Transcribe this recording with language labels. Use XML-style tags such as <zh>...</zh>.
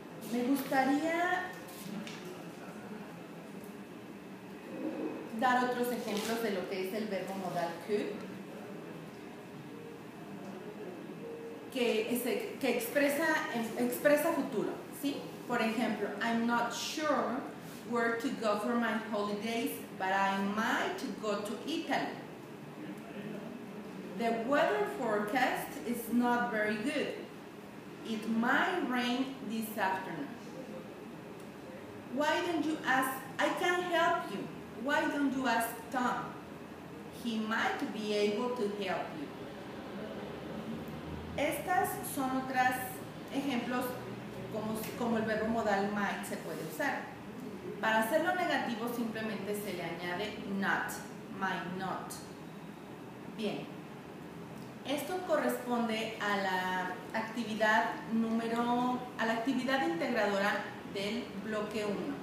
<es>Me gustaría dar otros ejemplos de lo que es el verbo modal could, que expresa futuro, ¿sí?</es> <en>Por ejemplo, I'm not sure where to go for my holidays, but I might go to Italy. The weather forecast is not very good. It might rain this afternoon. Why don't you ask? I can help you. Why don't you ask Tom? He might be able to help you.</en> <es>Estas son otros ejemplos como el verbo modal might se puede usar. Para hacerlo negativo simplemente se le añade not, might not. Bien, esto corresponde a la actividad integradora del bloque 1.</es>